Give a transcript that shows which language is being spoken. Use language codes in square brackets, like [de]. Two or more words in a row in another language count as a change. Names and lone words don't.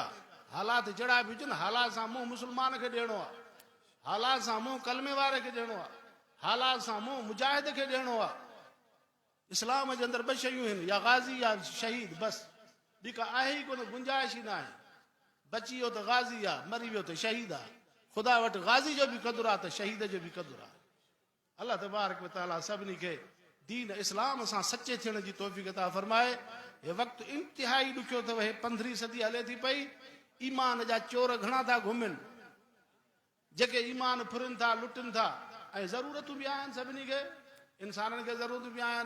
[sd] हालात जहिड़ा बि हुजनि, हालात सां मुंहुं मुस्लमान खे ॾियणो आहे, हालात सां मुंहुं कलमे वारे खे ॾियणो आहे, हालात सां मुंहुं मुजाहिद खे ॾियणो आहे। इस्लाम जे अंदरि ॿ शयूं आहिनि, या गाज़ी या शहीद, बसि ॿी का आहे ई कोन, गुंजाइश ई न आहे। बची वियो त गाज़ी आहे, मरी वियो त शहीद आहे। ख़ुदा वटि गाज़ी जो बि क़दुरु आहे त शहीद जो बि क़दुरु आहे। अल्लाह [ar] تبارك و تعالى [sd] सभिनी खे दीन इस्लाम सां सचे थियण जी तौफ़ीक़ अता फरमाए। हे वक़्तु इंतिहाई ॾुखियो अथव, हे 15वीं सदी हले थी पई, ईमान जा चोर घणा था घुमनि, जेके ईमान फुरनि था, लुटनि था, ऐं ज़रूरतूं बि आहिनि सभिनी खे, इंसाननि खे ज़रूरतूं बि आहिनि।